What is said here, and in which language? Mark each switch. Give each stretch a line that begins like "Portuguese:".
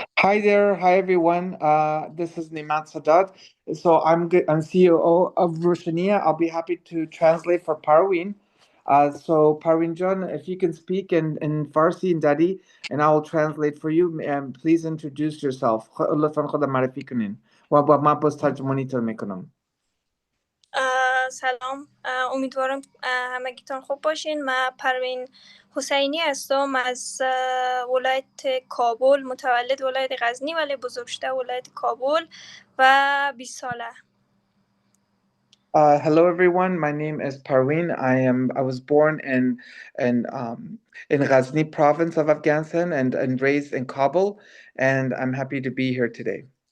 English: Hi there. Hi everyone. This is Nemat Sadat. So I'm CEO of Roshaniya. I'll be happy to translate for Parween. So Parween John, if you can speak in Farsi and Dari, and I will translate for you. Please introduce yourself.
Persian: لطفاً خودم معرفی کنین. و با ما باز ترجمانیتون میکنم. سلام، امیدوارم همگیتان خوب باشین. من پروین حسینی هستم از ولایت کابل، متولد ولایت غزنی ولی بزرگ شده ولایت کابل و 20 ساله.
English: Hello everyone. My name is Parween. I was born in Ghazni province of Afghanistan and raised in Kabul, and I'm happy to be here today.